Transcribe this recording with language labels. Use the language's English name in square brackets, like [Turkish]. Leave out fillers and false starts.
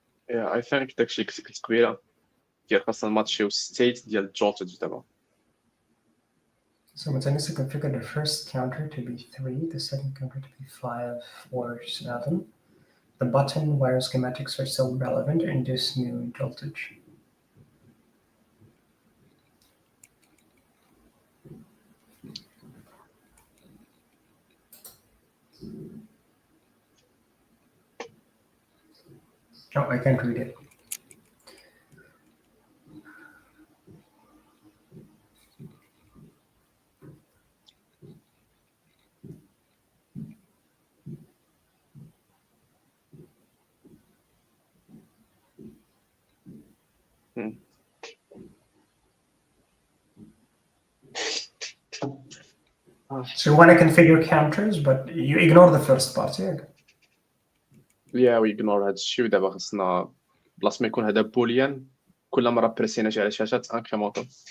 [English] yeah I think [Arabic] داكشي كتبت قبيله ديال خاصنا نماتشيو ستيت ديال jolted دابا [English] So it needs to configure the first counter to be 3, the second counter to be 5, 4, 7. The button wire schematics are still relevant in this new voltage. Oh, I can't read it. So you want to configure counters, but you ignore the first part, yeah? yeah we ignore [Arabic] هاد الشيء ودابا خاصنا بلاص ما يكون هذا بوليان كل مره بريسينا شي على شاشه انكريمونطو